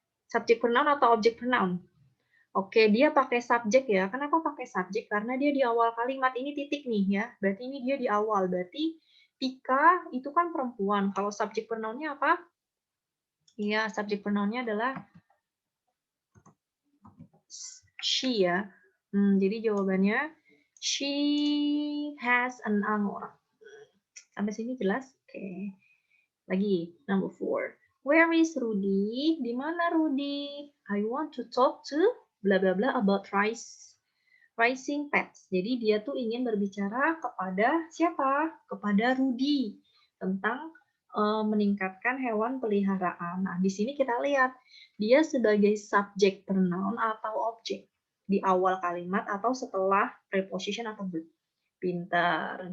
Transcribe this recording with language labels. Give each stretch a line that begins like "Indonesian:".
Indonesian: Subjek pronoun atau objek pronoun? Oke, dia pakai subjek ya. Kenapa pakai subjek? Karena dia di awal kalimat. Ini titik nih ya. Berarti ini dia di awal. Berarti Tika itu kan perempuan. Kalau subjek pronounnya apa? Iya, subjek pronounnya adalah she ya. Jadi jawabannya
English: she has an angora.
Indonesian: Sampai sini jelas? Oke. Lagi,
English: number 4. Where is Rudy?
Indonesian: Di mana Rudy?
English: I want to talk to bla bla bla about raising pets.
Indonesian: Jadi dia tuh ingin berbicara kepada siapa? Kepada Rudy tentang meningkatkan hewan peliharaan. Nah, di sini kita lihat dia sebagai subjek pronoun atau objek di awal kalimat atau setelah preposition atau verb. Pintar.